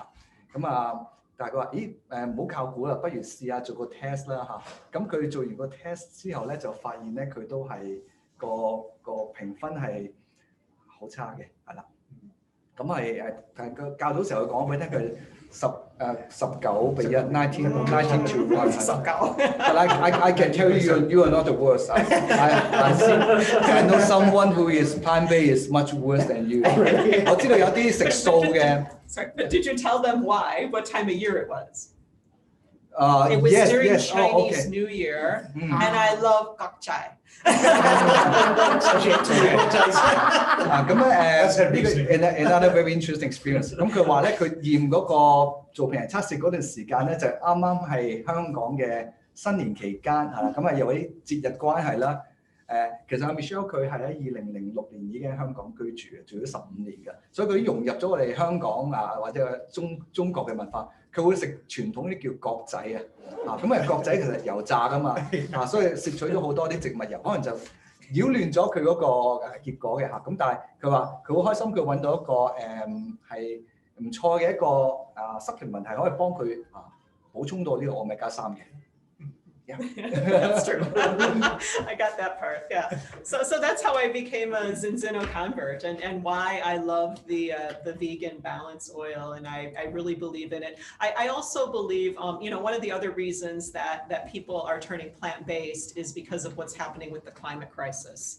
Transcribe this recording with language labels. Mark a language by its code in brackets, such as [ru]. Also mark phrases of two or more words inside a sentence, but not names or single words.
[yue] 咁啊，但係佢話：咦唔好靠估啦，不如試下做個 test 啦嚇。咁佢做完個 test 之後咧，就發現咧佢都係個評分係好差嘅，係啦。咁係但係個教導時候佢講俾你聽佢19:1 19 to 1 19 [en] But I can tell you are not the worst. I know someone who is plant-based is much worse than you. [yue] 我知道有啲食素嘅。 [en] Sorry, but did you tell them why? What time of year it was? It was yes, during yes. Chinese Okay. New Year, and I love gok chai. [yue] 咁咧 [en] another very interesting experience。 [yue] 咁佢話咧，佢驗嗰個做平衡測試嗰段時間咧，就啱啱係香港嘅新年期間係啦。咁啊有啲節日關係啦。其實阿 Michele 佢係喺2006年已經喺香港居住嘅，住咗15年嘅，所以佢已經融入咗我哋香港或者中國嘅文化。佢會食傳統啲叫角仔咁角仔其實油炸㗎嘛，所以攝取咗好多啲植物油，可能就擾亂咗佢嗰個結果嘅嚇。咁但係佢話佢好開心，佢揾到一個係唔錯嘅一個supplement係可以幫佢補充到呢個 omega 3 嘅。Yeah. [en] That's true. I got that part. Yeah. So that's how I became a Zinzino convert, and why I love the vegan balance oil, and I really believe in it. I also believe, one of the other reasons that people are turning plant-based is because of what's happening with the climate crisis.